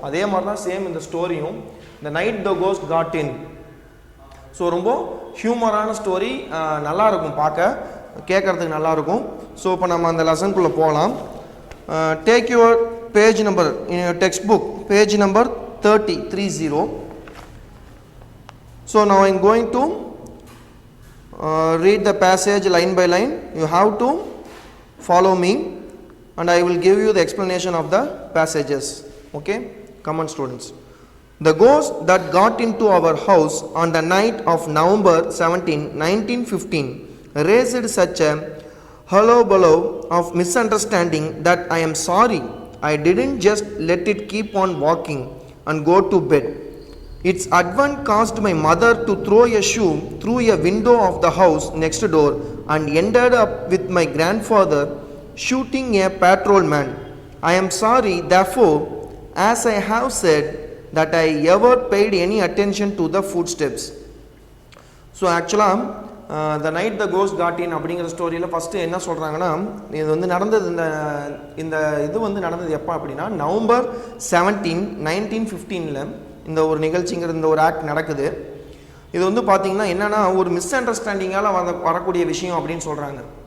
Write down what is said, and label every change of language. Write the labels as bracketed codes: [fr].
[ta] அதே மாதிரி தான் சேம் இந்த ஸ்டோரியும், the night the cost God in. So ரொம்ப ஹியூமரான ஸ்டோரி, நல்லாயிருக்கும், பார்க்க கேட்குறதுக்கு நல்லாயிருக்கும். ஸோ இப்போ நம்ம அந்த லெசனுக்குள்ளே போகலாம். [en] Take your page number in your text book, page number 30. So now I am going to read the passage line by line. You have to follow me and I will give you the explanation of the passages. Okay? Come on students. The ghost that got into our house on the night of November 17, 1915 raised such a hullabaloo of misunderstanding that I am sorry I didn't just let it keep on walking and go to bed. Its advent caused my mother to throw a shoe through a window of the house next door and ended up with my grandfather shooting a patrolman. I am sorry, therefore, as I have said, that I ever paid any attention to the footsteps. [ta] So actually, the night the ghost got in அப்படிங்கிற ஸ்டோரியில் first என்ன சொல்கிறாங்கன்னா, இது வந்து நடந்தது இந்த இது வந்து நடந்தது எப்போ அப்படின்னா நவம்பர் 17, 1915 இந்த ஒரு நிகழ்ச்சிங்கிற இந்த ஒரு ஆக்ட் நடக்குது. இது வந்து பார்த்திங்கன்னா என்னென்னா ஒரு மிஸ் அண்டர்ஸ்டாண்டிங்கால் வரக்கூடிய விஷயம் அப்படின்னு சொல்கிறாங்க.